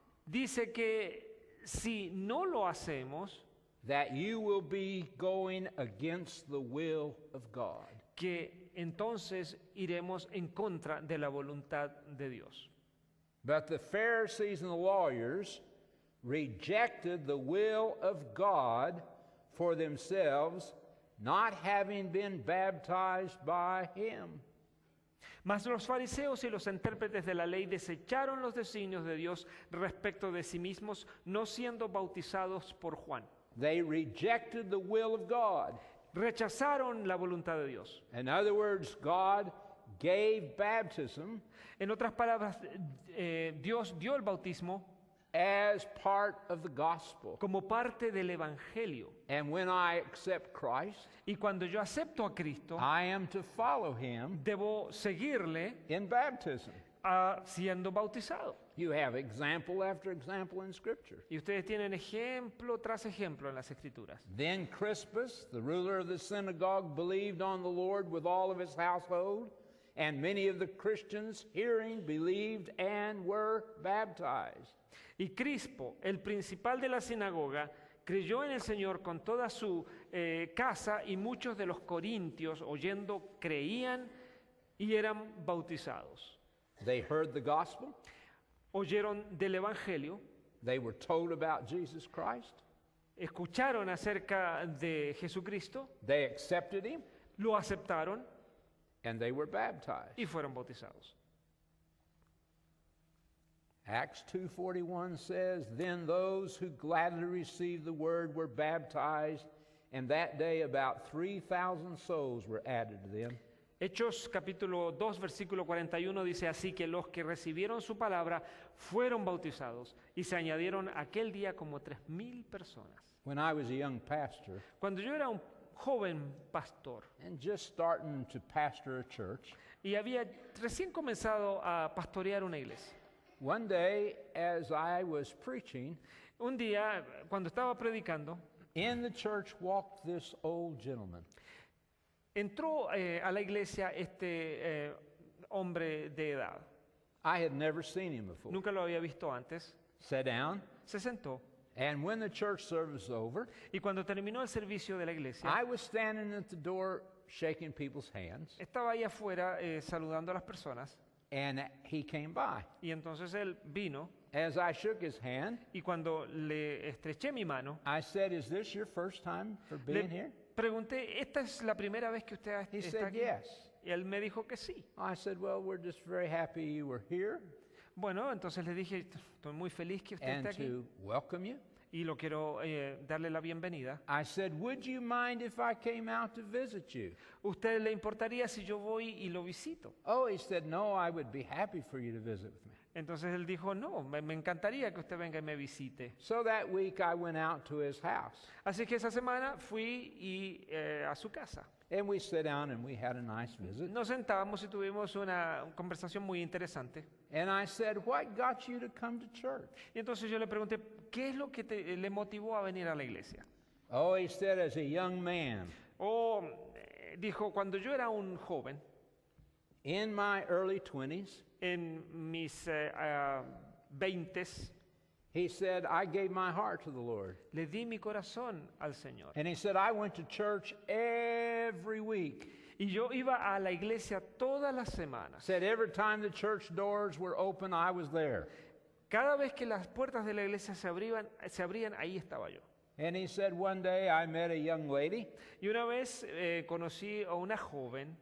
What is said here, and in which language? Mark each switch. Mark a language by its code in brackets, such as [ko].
[es] dice que si no lo hacemos, [en] that you will be going against the will of God. [es] que entonces iremos en contra de la voluntad de Dios. [en] But the Pharisees and the lawyers rejected the will of God for themselves, not having been baptized by him. [es] Mas los fariseos y los intérpretes de la ley desecharon los designios de Dios respecto de sí mismos, no siendo bautizados por Juan. [en] They rejected the will of God. [es] Rechazaron la voluntad de Dios. [en] In other words, God gave baptism [es] En otras palabras, Dios dio el bautismo [en] as part of the gospel. [es] como parte del Evangelio. [en] And when I accept Christ, [es] Y cuando yo acepto a Cristo, [en] I am to follow him [es] debo seguirle [en] in baptism. [es] siendo bautizado. [en] You have example after example in Scripture. [es] Y ustedes tienen ejemplo tras ejemplo en las Escrituras. [en] Then Crispus, the ruler of the synagogue, believed on the Lord with all of his household, And many of the Christians hearing believed and were baptized. [es] Y Crispo, el principal de la sinagoga, creyó en el Señor con toda su casa, y muchos de los corintios, oyendo, creían y eran bautizados. [en] They heard the gospel. [es] Oyeron del Evangelio, [en] They were told about Jesus Christ. [es] escucharon acerca de Jesucristo, [en] They accepted him, [es] lo aceptaron [en] and they were baptized. [es] y fueron bautizados. [en] Acts 2:41 says, "Then those who gladly received the word were baptized, and that day about 3,000 souls were added to them." [es] Hechos capítulo 2, versículo 41 dice, así que los que recibieron su palabra fueron bautizados y se añadieron aquel día como 3,000 personas. [en] When I was a young pastor [es] Cuando yo era un joven pastor [en] and just starting to pastor a church, [es] y había recién comenzado a pastorear una iglesia, [en] one day as I was preaching, [es] un día cuando estaba predicando, [en] in the church walked this old gentleman. [es] entró a la iglesia este hombre de edad. [en] I had never seen him before. [es] Nunca lo había visto antes. [en] Sat down, [es] Se sentó [en] and when the church service was over, [es] y cuando terminó el servicio de la iglesia, [en] I was standing at the door shaking people's hands, [es] estaba ahí afuera saludando a las personas, [en] and he came by. [es] y entonces él vino, [en] As I shook his hand, [es] y cuando le estreché mi mano, [en] I said, "Is this your first time for being [es] le [en] here?" [es] pregunté, ¿esta es la primera vez que usted [en] He [es] está [en] said, [es] aquí? [en] "Yes." [es] Y él me dijo que sí. [en] I said, "Well, we're just very happy you were here [es] Bueno, entonces le dije, estoy muy feliz que usted [en] and [es] esté aquí [en] to welcome you." [es] y lo quiero darle la bienvenida. [en] I said, "Would you mind if I came out to visit you?" [es] ¿Usted le importaría si yo voy y lo visito? [en] Oh, he said, "No, I would be happy for you to visit with me." [es] Entonces él dijo, no, me encantaría que usted venga y me visite. [en] So that week I went out to his house, [es] Así que esa semana fui a su casa. [en] and we sat down and we had a nice visit. [es] Nos sentábamos y tuvimos una conversación muy interesante. [en] And I said, "What got you to come to church?" [es] Y entonces yo le pregunté, ¿qué es lo que le motivó a venir a la iglesia? [en] Oh, he said, "As a young man, [es] Dijo, cuando yo era un joven, [en] in my early 20s, [es] en mis 20s, [en] he said, I gave my heart to the Lord." [es] le di mi corazón al Señor. [en] And he said, "I went to church every week." [es] Y yo iba a la iglesia todas las semanas. [en] Said every time the church doors were open, I was there. [es] Cada vez que las puertas de la iglesia se abrían, ahí estaba yo. [en] And he said, one day I met a young lady, [es] Y una vez conocí a una joven